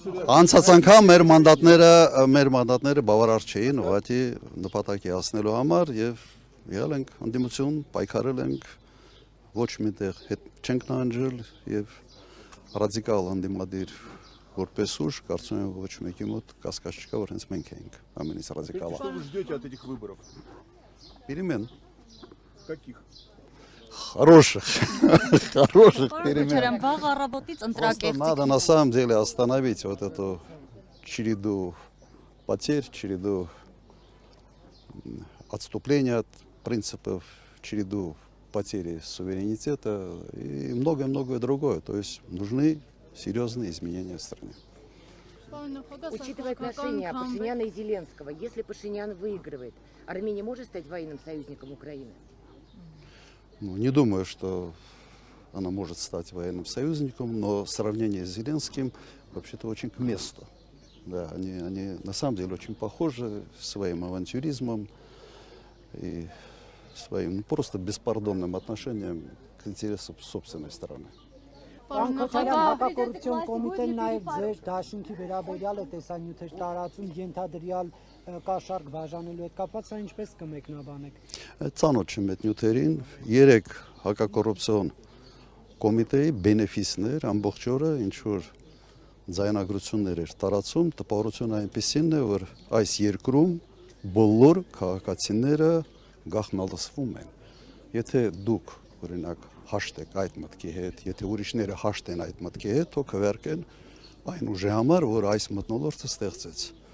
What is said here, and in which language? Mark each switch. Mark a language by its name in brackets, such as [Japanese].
[Armenian] Անցած անգամ մեր մանդատները բավարար չէին ուղղակի նպատակի հասնելու համար եւ եղել ենք ընդդիմություն, պայքարել ենք, ոչ միտեղ հետ չենք նահանջել եւ ռադիկալ ընդդիմադիր որպես ուժ, կարծում եմ ոչ մեկի մոտ կասկած չկա, որ հենց մենք էինք ամենից ռադիկալը։ [Russian] Что вы ждете от этих выборов? Перемен. Каких? Хороших перемен. [Armenian] Քոչարյան, վաղ առավոտից [Russian] Просто [Armenian] ընտրակերտի [Russian] надо на самом деле остановить вот эту череду потерь, череду отступления от принципов, череду потери суверенитета и многое-многое другое. То есть нужны серьезные изменения в стране. Учитывая отношения Пашиняна и Зеленского, если Пашинян выигрывает, Армения может стать военным союзником Украины? Ну, не думаю, что она может стать военным союзником, но сравнение с Зеленским вообще-то очень к месту. Да, они на самом деле очень похожи своим авантюризмом и своим просто беспардонным отношением к интересам собственной страны. [Armenian] Պարոն Քոչարյան, հակակոռուպցիոն կոմիտեն նաև ձեր դաշինքի վերաբերյալ է տեսանյութեր տարածում ենթադրյալ կաշառք բաժանելու հետ կապված, սա ինչպես կմեկնաբանեք։ Ծանոթ չեմ այդ նյութերին, 3 հակակոռուպցիոն կոմիտեի բենեֆիսներ ամբողջ օրը ինչ որ ձայնագրություններ էր տարածում, տպավորությունը այնպեսին է, որ այս երկրում բոլոր քաղաքացիները գաղտնալսվում են։ Եթե դուք օրինակ հաշտ եք այդ մտքի հետ, եթե ուրիշները հաշտ են այդ մտքի հետ, թող քվերկեն այն ուժի համար, որ այս մթնոլորտը ստեղծեց։